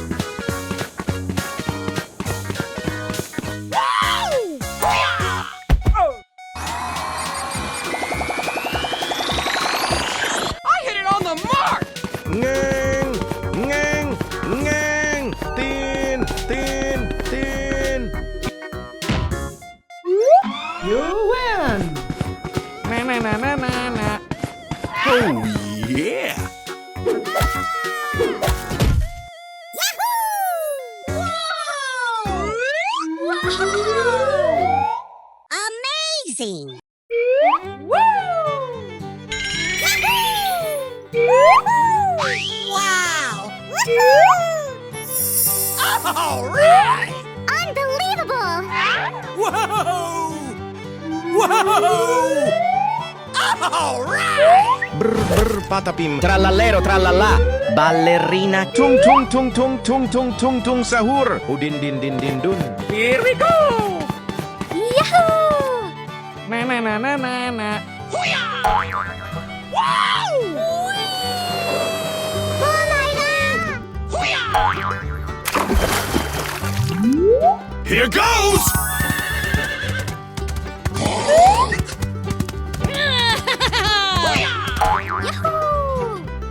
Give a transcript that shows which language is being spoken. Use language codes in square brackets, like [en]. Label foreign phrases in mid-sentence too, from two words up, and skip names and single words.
[en] I hit it on the mark! Ngeng ngeng ngeng. Tin tin tin. You win! Na na na na na na. Oh, yeah! Amazing! Wow! All right! Unbelievable! Whoa! Whoa! All right! Brr brr patapim. [it] Trallallero trallallà, ballerina. Tung tung tung tung tung tung tung tung sahur. Udin din din din dun. [en] Here we go! Yahoo! Na na na na na na. Here goes! Yahoo!